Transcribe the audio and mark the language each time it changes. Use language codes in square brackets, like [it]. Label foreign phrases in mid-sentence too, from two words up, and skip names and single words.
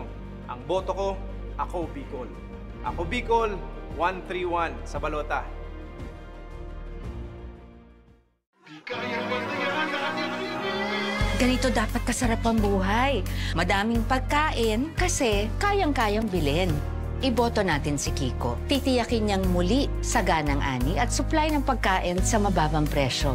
[tl] Ang boto ko, ako Bicol. Ako Bicol, 131 sa balota. Ganito dapat kasarap ang buhay. Madaming pagkain kasi kayang-kayang bilhin. Iboto natin si Kiko. Titiyakin niyang muli saganang ani at supply ng pagkain sa mababang presyo.